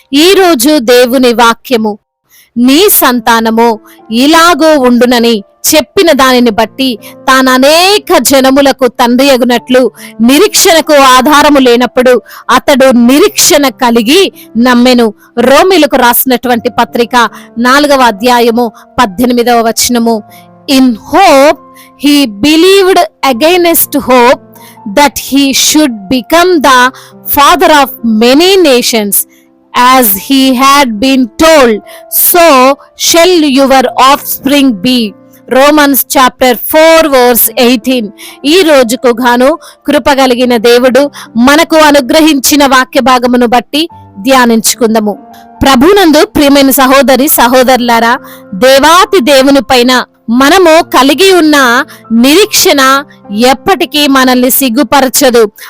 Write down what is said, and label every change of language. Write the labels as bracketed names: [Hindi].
[Telugu] ఈ రోజు దేవుని వాక్యము, నీ సంతానము ఇలాగో ఉండునని చెప్పిన దానిని బట్టి తాను అనేక జనములకు తండ్రి అగునట్లు నిరీక్షణకు ఆధారము లేనప్పుడు అతడు నిరీక్షణ కలిగి నమ్మెను. రోమిలకు రాసినటువంటి పత్రిక 4వ అధ్యాయము 18వ వచనము. [English] In hope he believed against hope that he should become the father of many nations, as he had been told, so shall your offspring be. Romans chapter 4 verse 18. [Telugu] ఈ రోజుకు గాను కృపగలిగిన దేవుడు మనకు అనుగ్రహించిన వాక్య భాగమును బట్టి ధ్యానించుకుందాము. ప్రభునందు ప్రియమైన సహోదరి సహోదరులారా, దేవాతి దేవుని పైన మనము కలిగి ఉన్న నిరీక్షణ ఎప్పటికీ మనల్ని సిగ్గుపరచదు.